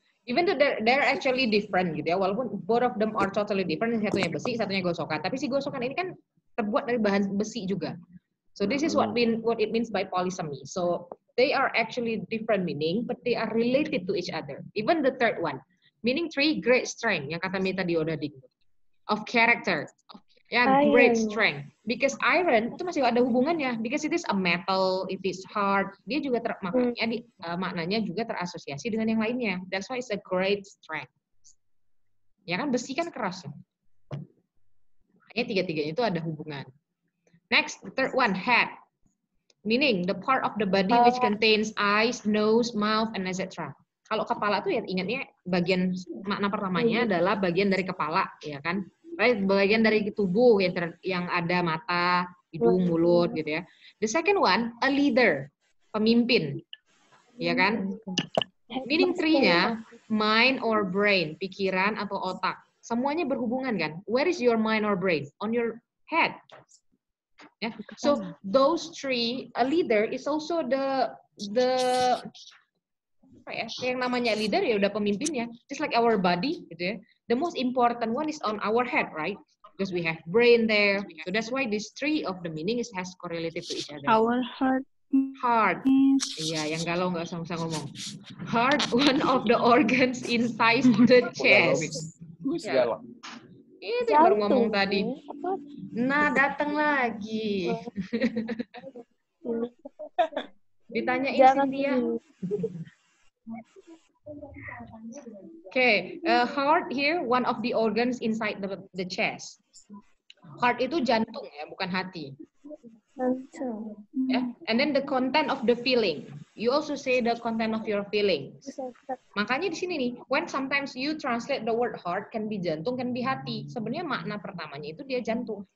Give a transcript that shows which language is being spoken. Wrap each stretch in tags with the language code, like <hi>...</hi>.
<en>even though they're actually different</en> <id>gitu ya, walaupun</id> <en>both of them are totally different,</en> <id>satunya besi, satunya gosokan. Tapi si gosokan ini kan terbuat dari bahan besi juga.</id> <en>So this is what it means by polysemy. So they are actually different meaning, but they are related to each other. Even the third one, meaning three, great strength, yang kata Mita Diodading, of character. Ya, great strength. Because iron</en> <id>itu masih ada hubungannya.</id> <en>Because it is a metal, it is hard.</en> <id>Dia juga maknanya juga terasosiasi dengan yang lainnya.</id> <en>That's why it's a great strength.</en> <id>Ya kan, besi kan keras. Makanya tiga-tiganya itu ada hubungan.</id> <en>Next, the third one, head. Meaning the part of the body which contains eyes, nose, mouth, and etc.</en> <id>Kalau kepala tuh ya ingatnya bagian makna pertamanya adalah bagian dari kepala, ya kan? Right? Bagian dari tubuh yang ada mata, hidung, mulut, gitu ya.</id> <en>The second one, a leader,</en> <id>pemimpin, ya kan?</id> <en>Meaning three-nya, mind or brain,</en> <id>pikiran atau otak. Semuanya berhubungan kan?</id> <en>Where is your mind or brain? On your head. Yeah. So those three, a leader is also the apa ya?</en> <id>Yang namanya leader ya udah pemimpinnya.</id> <en>Just like our body, gitu ya. The most important one is on our head, right? Because we have brain there. So that's why these three of the meanings has correlated to each other. Our heart. Heart.</en> <id>Iya, yang galau nggak usah ngomong.</id> <en>Heart, one of the organs inside the chest.</en> <id>Ya. Itu yang baru ngomong tadi. Nah, datang lagi. Ditanyain Cynthia.</id> <en>Okay, heart here, one of the organs inside the chest.</en> <id>Heart itu jantung ya, bukan hati. Yeah.</id> <en>And then the content of the feeling. You also say the content of your feelings.</en> <id>Makanya di sini nih,</id> <en>when sometimes you translate the word heart, can be jantung, can be hati.</en> <id>Sebenarnya makna pertamanya itu dia jantung.</id>